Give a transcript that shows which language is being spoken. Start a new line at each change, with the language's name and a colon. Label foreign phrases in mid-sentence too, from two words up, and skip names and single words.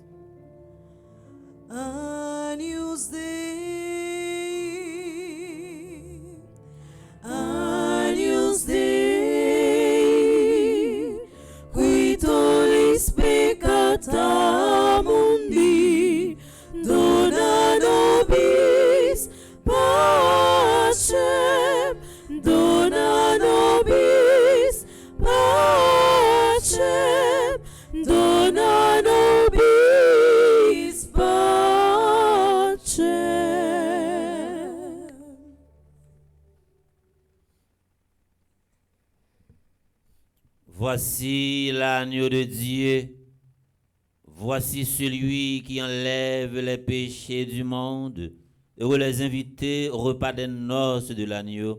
Latin: Agnus Dei, Agnus Dei, qui tollis peccata mundi, dona nobis pacem, dona nobis pacem, dona nobis pacem.
French: Voici l'agneau de Dieu. Voici celui qui enlève les péchés du monde. Heureux les invités au repas des noces de l'agneau.